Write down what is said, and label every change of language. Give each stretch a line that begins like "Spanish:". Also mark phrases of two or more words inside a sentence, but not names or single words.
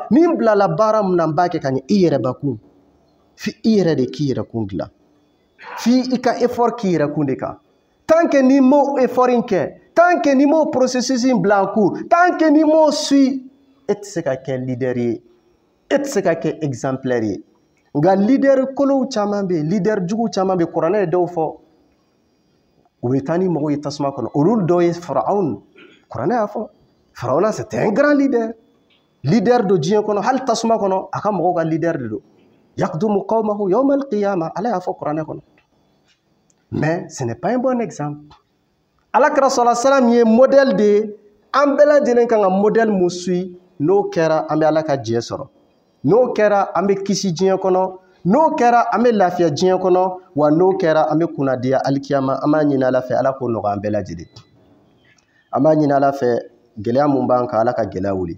Bambara: Min bilala baara mun na n b'a kɛ ka ɲɛ i yɛrɛbakun. Fi i yɛrɛ de k'i yɛrɛkun dilan. Fi i ka effort k'i yɛrɛkun de kan.
French: Tant que
Bambara: n'i m'o effort in kɛ,
French: tant que
Bambara: n'i m'o processus in bila
French: en cours, tant que
Bambara: n'i m'o suit, e tɛ se ka kɛ leader ye, e tɛ se ka kɛ exemplaire ye. Nka leader kolow caman bɛ yen, leader jugu caman bɛ yen, kuranɛ ye dɔw fɔ. U bɛ taa ni mɔgɔw ye tasuma kɔnɔ. Olu dɔ ye Farawuna. Kuranɛ y'a fɔ.
French: Farawuna c'était un grand leader.
Bambara: Leader do diɲɛ kɔnɔ, hali tasuma kɔnɔ, a ka mɔgɔw ka leader de don.
Arabic: يقدم قومه يوم القيامة.
Bambara: Ala y'a fɔ kuranɛ kɔnɔ.
French: Mais ce n'est pas un bon exemple.
Bambara: Alakira
Arabic: صلى الله عليه وسلم
Bambara: ye modèle de ye. An bɛɛ lajɛlen kan ka modèle mun suit, n'o kɛra an bɛ Ala ka jɛ sɔrɔ. N'o kɛra an bɛ kisi diɲɛ kɔnɔ. N'o kɛra an bɛ lafiya diɲɛ kɔnɔ, wa n'o kɛra an bɛ kunnadiya alikiyama. An b'a ɲini Ala fɛ Ala k'o nɔgɔya an bɛɛ lajɛlen. An b'a ɲini Ala fɛ gɛlɛya mun b'an kan Ala ka gɛlɛya wuli.